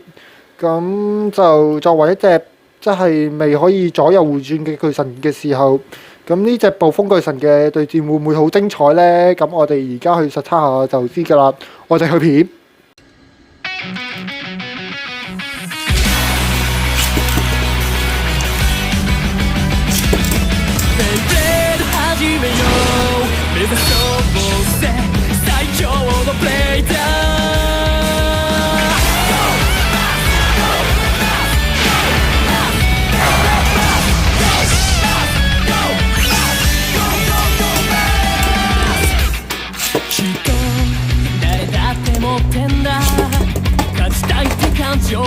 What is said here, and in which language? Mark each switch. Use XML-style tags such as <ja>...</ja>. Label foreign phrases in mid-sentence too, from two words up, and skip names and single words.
<yue>咁就作為一隻即係未可以左右互轉嘅巨神嘅時候，咁呢隻暴風巨神嘅對戰會唔會好精彩呢？咁我哋而家去實測下就知㗎啦。我哋去片。</yue> <ja>目指そうぜ最強のブレイダきっと誰だって持ってんだ勝ちたいって感情と</ja>